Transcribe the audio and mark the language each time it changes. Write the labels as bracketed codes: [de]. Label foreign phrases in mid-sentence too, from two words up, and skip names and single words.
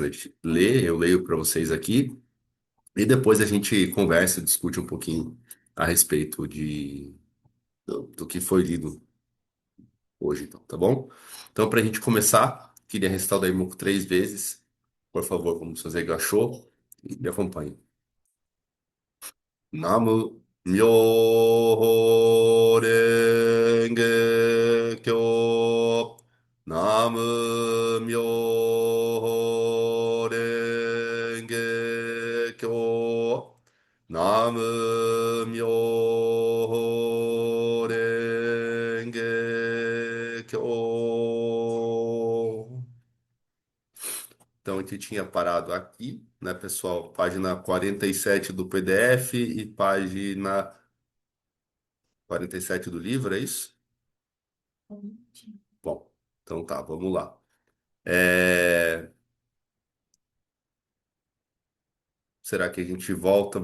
[pt] A gente lê, eu leio para vocês aqui, e depois a gente conversa, discute um pouquinho a respeito do que foi lido hoje, então, tá bom? Então, para a gente começar, queria recitar o Daimoku 3 vezes. Por favor, vamos fazer agachou e me acompanhe. [ja] 南無妙法蓮華経. 南無妙法蓮華経. 南無妙法蓮華経. [pt] Então, a gente tinha parado aqui, né, pessoal? Página 47 do PDF e página 47 do livro, é isso? Bom, então tá, vamos lá. É, Será que a gente volta?